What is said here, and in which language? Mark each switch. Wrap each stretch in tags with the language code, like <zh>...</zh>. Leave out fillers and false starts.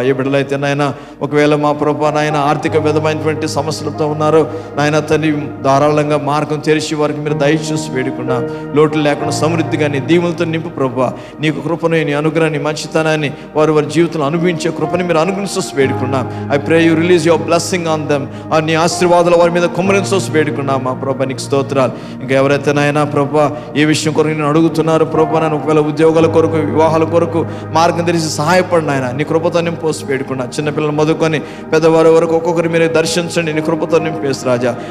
<te>ఏ బిడ్డలైతే నాయన ఒకవేళ మా ప్రభు నాయన ఆర్థిక విధమైనటువంటి సమస్యలతో ఉన్నారో నాయన తండ్రి ధారాళంగా మార్గం తెరిచి వారికి మీరు దయచేసి వేడుకున్నా. లోటు లేకుండా సమృద్ధిగా నీ దీవులతో నింపు ప్రభు. నీకు కృపను, నీ అనుగ్రహాన్ని, మంచితనాన్ని వారు వారి జీవితంలో అనుభవించే కృపని మీరు అనుగ్రహించి వేడుకున్నాం.</te> <en>I pray you release your blessing on them.</en> <te>నీ ఆశీర్వాదాలు వారి మీద కుమ్మరించోసి వేడుకున్నాం మా ప్రభు. నీకు స్తోత్రాలు. ఇంకా ఎవరైతే నాయన ప్రభు ఏ విషయం కొరకు నేను అడుగుతున్నారు ప్రభు, నేను ఒకవేళ ఉద్యోగాల కొరకు, వివాహాల కొరకు మార్గం తెరిచి సహాయపడిన ఆయన నీ కృపతో నింపోసి వేడుకున్నా. చిన్నపిల్లలు మొదలుకొని పెద్దవారి వరకు ఒక్కొక్కరు మీరు దర్శించండి, నీ కృపతో నింపేసి రాజా.</te>